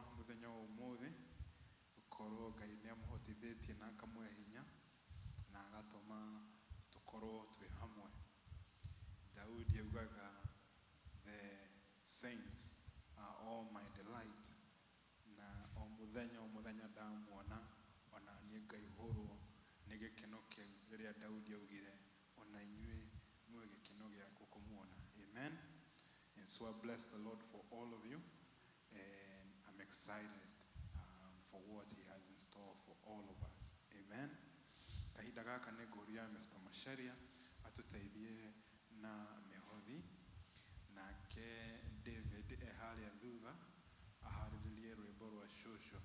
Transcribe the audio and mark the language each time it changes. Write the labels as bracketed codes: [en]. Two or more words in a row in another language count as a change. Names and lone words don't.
[ki] mũthenya wa ũmũthĩ gũkorwo Ngai nĩ amũhotithĩtie na akamũhe hinya na agatũma tũkorwo twĩ hamwe. [en] Daudi augaga the saints are all my delight, [ki] na o mũthenya ndamuona ona niĩ ngaihũrwo nĩ gĩkeno kĩu rĩrĩa Daudi augire ona inyuĩ muwe gĩkeno gĩakwa kũmuona. [en] Amen. So I bless the Lord for all of you, and I'm excited for what He has in store for all of us. Amen. [ki] Kahinda gaka nĩ ngũria Mr. Masharia atuteithie na mĩhothi, nake David harĩa thutha aharĩrĩrie rwĩmbo rwa Shosho.